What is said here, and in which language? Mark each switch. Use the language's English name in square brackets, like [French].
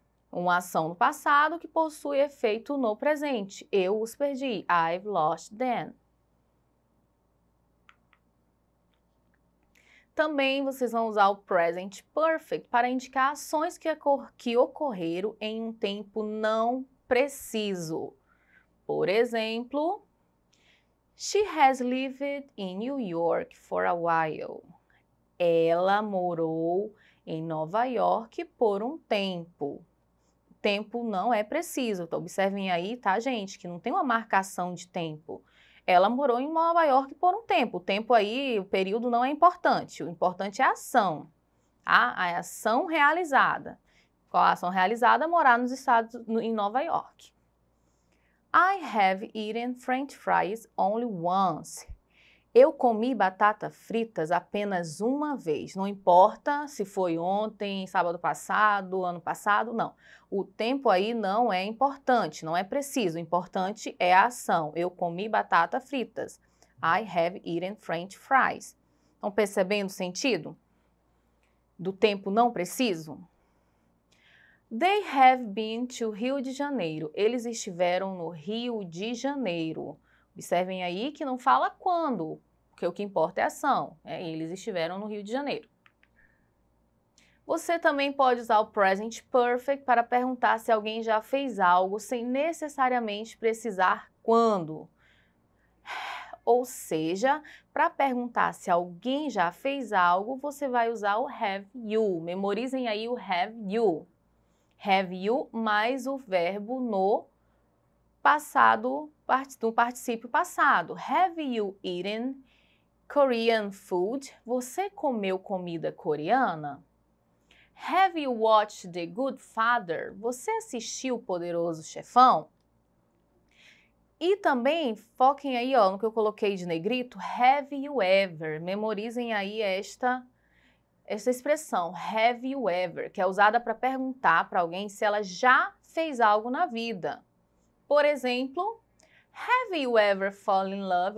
[Portuguese] Uma ação no passado que possui efeito no presente. Eu os perdi. [English] I've lost them. [Portuguese] Também vocês vão usar o present perfect para indicar ações que ocorreram em um tempo não preciso. Por exemplo, [English] she has lived in New York for a while. [Portuguese] Ela morou em Nova York por um tempo. Tempo não é preciso. Então, observem aí, tá, gente, que não tem uma marcação de tempo. Ela morou em Nova York por um tempo. O tempo aí, o período não é importante. O importante é a ação, tá? A ação realizada. Qual a ação realizada? Morar nos Estados em Nova York. [English] I have eaten French fries only once. [Portuguese] Eu comi batata fritas apenas uma vez. Não importa se foi ontem, sábado passado, ano passado, não. O tempo aí não é importante, não é preciso. O importante é a ação. Eu comi batata fritas. [English] I have eaten French fries. [Portuguese] Estão percebendo o sentido do tempo não preciso? [English] They have been to Rio de Janeiro. [Portuguese] Eles estiveram no Rio de Janeiro. Observem aí que não fala quando, porque o que importa é a ação. Eles estiveram no Rio de Janeiro. Você também pode usar o present perfect para perguntar se alguém já fez algo sem necessariamente precisar quando. Ou seja, para perguntar se alguém já fez algo, você vai usar o have you. Memorizem aí o have you. [English] Have you [Portuguese] mais o verbo no passado, no particípio passado. [English] Have you eaten Korean food? [Portuguese] Você comeu comida coreana? [English] Have you watched The Good Father? [Portuguese] Você assistiu O Poderoso Chefão? E também foquem aí, ó, no que eu coloquei de negrito, [English] have you ever? [Portuguese] Memorizem aí esta expressão, [English] have you ever, [Portuguese] que é usada para perguntar para alguém se ela já fez algo na vida. Por exemplo, [English] have you ever fallen in love?